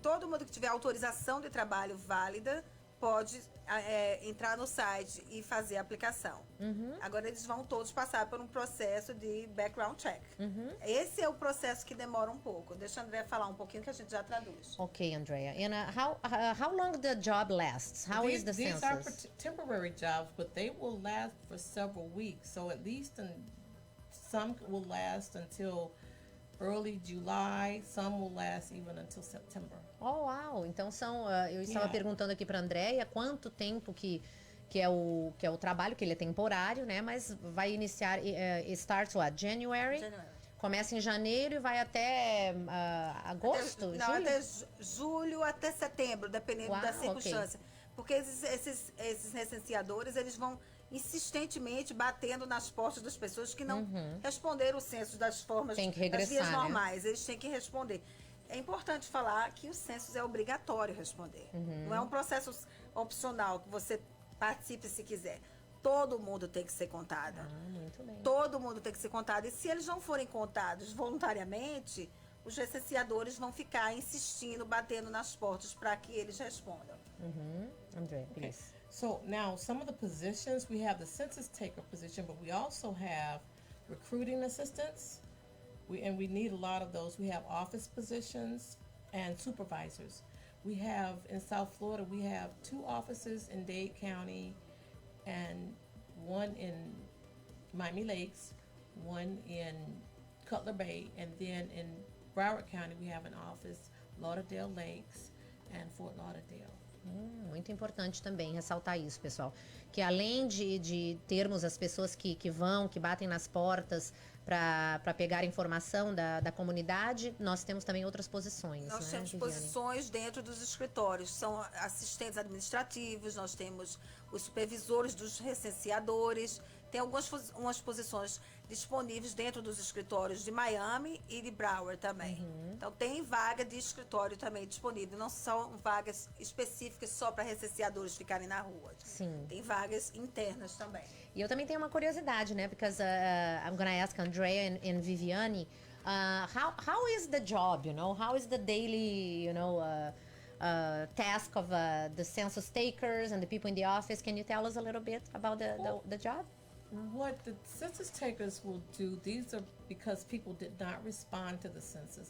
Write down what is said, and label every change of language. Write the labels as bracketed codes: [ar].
[pt] Todo mundo que tiver autorização de trabalho válida pode entrar no site e fazer a aplicação. Agora eles vão todos passar por um processo de background check. Esse é o processo que demora um pouco. Deixa a Andrea falar um pouquinho que a gente já traduz. [en] Ok, Andrea. And how long the job lasts? How is the census? These are temporary jobs, but they will last for several weeks. So at least some will last until early July, some will last even until September. [pt] Oh, uau! Então eu estava perguntando aqui para a Andrea quanto tempo que é o trabalho, que ele é temporário, né? Mas vai iniciar, [en] starts what? January? [pt] Começa em janeiro e vai até agosto? Não, julho? até julho, até setembro, dependendo da circunstância. Porque esses licenciadores, eles vão insistentemente batendo nas portas das pessoas que não responderam o censo das formas, Tem que regressar, das vias né? normais. Eles têm que responder. É importante falar que o censo é obrigatório responder. Não é um processo opcional que você participe se quiser. Todo mundo tem que ser contado. Muito bem. Todo mundo tem que ser contado. E se eles não forem contados voluntariamente, os recenseadores vão ficar insistindo, batendo nas portas para que eles respondam. [en] André, please. So now some of the positions, we have the census taker position, but we also have recruiting assistants. And we need a lot of those. We have office positions and supervisors. We have, in South Florida, we have 2 offices in Dade County and 1 in Miami Lakes, 1 in Cutler Bay, and then in Broward County we have an office, Lauderdale Lakes and Fort Lauderdale. [pt] Muito importante também ressaltar isso, pessoal. Que além de termos as pessoas que batem nas portas para pegar informação da comunidade, nós temos também outras posições. Nós né, temos Viviane? posições dentro dos escritórios. São assistentes administrativos, nós temos os supervisores dos recenseadores. Tem umas posições disponíveis dentro dos escritórios de Miami e de Broward também. Então, tem vaga de escritório também disponível. Não são vagas específicas só para recenseadores ficarem na rua. Sim. Tem vagas internas também. E eu também tenho uma curiosidade, né? [en] Because I'm gonna ask Andrea and Viviane, how is the job, you know? How is the daily, you know, task of the census takers and the people in the office? Can you tell us a little bit about the job? What the census takers will do, these are because people did not respond to the census.